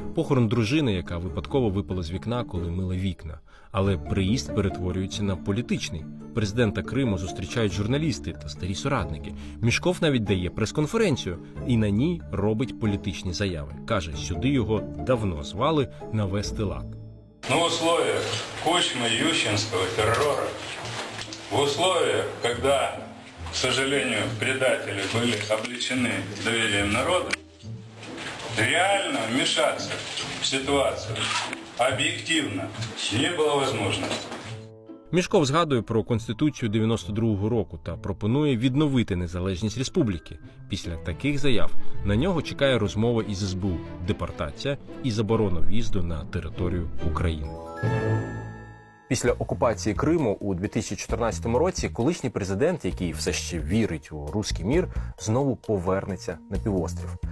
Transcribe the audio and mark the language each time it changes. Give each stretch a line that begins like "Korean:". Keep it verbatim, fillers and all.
Ukrainian: Похорон дружини, яка випадково випала з вікна, коли мила вікна. Але приїзд перетворюється на політичний. Президента Криму зустрічають журналісти та старі соратники. Мішков навіть дає прес-конференцію і на ній робить політичні заяви. Каже, сюди його давно звали навести лад.
Russian: На условиях Кучма-Ющенського террора, в условиях, коли, к сожалению, предатели были обличены доверием народа, реально вмешаться в ситуацию объективно не было возможности.
Ukrainian: Мішков згадує про Конституцію дев'яносто другого року та пропонує відновити незалежність республіки. Після таких заяв на нього чекає розмова із ес бе у, депортація і заборона в'їзду на територію України. Після окупації Криму у дві тисячі чотирнадцятому році колишній президент, який все ще вірить у руський мір, знову повернеться на півострів.